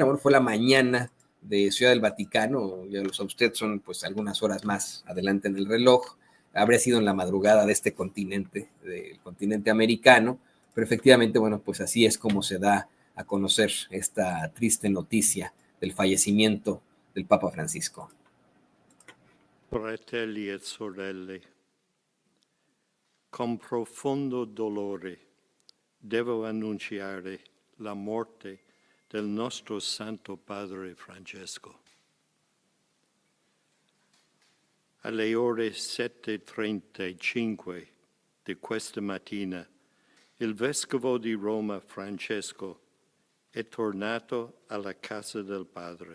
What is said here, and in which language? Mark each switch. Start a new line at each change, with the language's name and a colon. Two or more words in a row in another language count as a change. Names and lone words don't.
Spanish: Bueno, fue la mañana de Ciudad del Vaticano, ya lo sabe usted, son pues algunas horas más adelante en el reloj. Habría sido en la madrugada de este continente, del continente americano, pero efectivamente, bueno, pues así es como se da a conocer esta triste noticia del fallecimiento del Papa Francisco.
Italian: Fratelli e sorelle, con profondo dolore devo annunciare la morte del nostro Santo Padre Francesco. Alle ore 7:35 di questa mattina, il Vescovo di Roma Francesco è tornato alla casa del Padre.